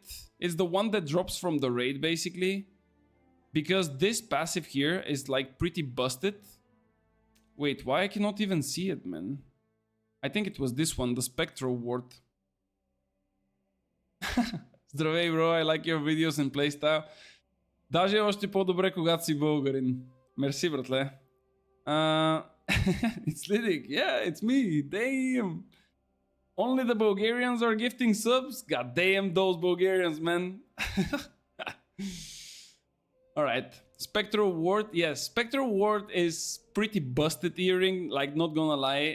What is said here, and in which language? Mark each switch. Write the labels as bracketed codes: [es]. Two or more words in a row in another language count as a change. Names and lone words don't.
[en] It's the one that drops from the raid basically, because this passive here is like pretty busted. Wait, why I cannot even see it, man? I think it was this one, the Spectral Ward. Здравей, bro, I like your videos and playstyle. [bg] Даже е още по-добре, когато си българин. Мерси, братле. [en] It's Lydic. Yeah, it's me. Damn. Only the Bulgarians are gifting subs? God damn those Bulgarians, man. Alright. Spectral Ward. Yes, Spectral Ward is pretty busted earring, like not gonna lie.